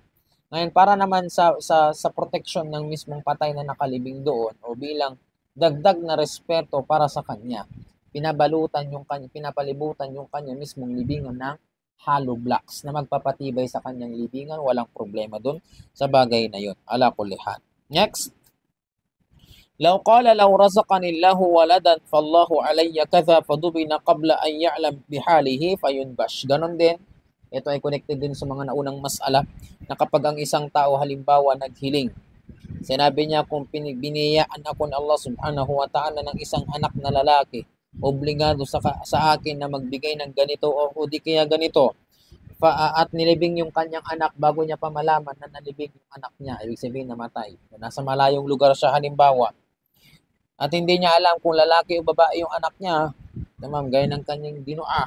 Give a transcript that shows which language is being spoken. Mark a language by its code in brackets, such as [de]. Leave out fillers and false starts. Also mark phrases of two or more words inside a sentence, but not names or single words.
[tl] Ngayon, para naman sa protection ng mismong patay na nakalibing doon o bilang dagdag na respeto para sa kanya, pinapalibutan yung kanya mismong libingan ng hollow blocks na magpapatibay sa kanyang libingan. Walang problema doon sa bagay na yun. [ar] على كل حال. Next. لو قال لو رزقني الله ولدا فلله علي كذا فدفن قبل أن يعلم بحاله فينبش. [tl] Ganon din. Ito ay connected din sa mga naunang masala na kapag ang isang tao halimbawa naghiling, sinabi niya kung biniyaan ako ng Allah [ar] سبحانه وتعالى [tl] ng isang anak na lalaki, obligado sa akin na magbigay ng ganito o di kaya ganito, at nilibing yung kanyang anak bago niya pa malaman na nalibing yung anak niya, ibig sabihin namatay. Nasa malayong lugar siya halimbawa, at hindi niya alam kung lalaki o babae yung anak niya, tamam, gaya ng kanyang dinua.